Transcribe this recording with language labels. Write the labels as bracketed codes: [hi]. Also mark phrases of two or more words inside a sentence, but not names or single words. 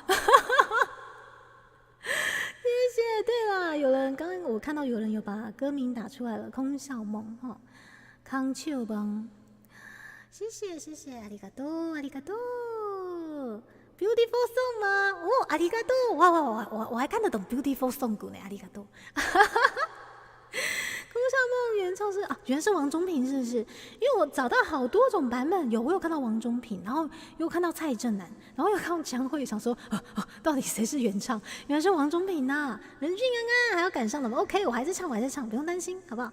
[zh] 谢谢。对啦，有人刚刚我看到有人有把歌名打出来了，空笑梦哈，康秋梦。谢谢谢谢， [ja] ありがとうありがとう。 [en] Beautiful song [ja] 吗？ [zh] 哦， [ja] ありがとう。 [zh] 哇，我还看得懂 [en] Beautiful song [zh] 呢，ありがとう。空笑梦原唱是啊，原来是王中平，是不是？因为我找到好多种版本，我有看到王中平，然后又看到蔡振南，然后又看到江蕙，想说到底谁是原唱？原来是王中平呐、任俊安还要赶上了吗 ？OK， 我还是唱，不用担心，好不好？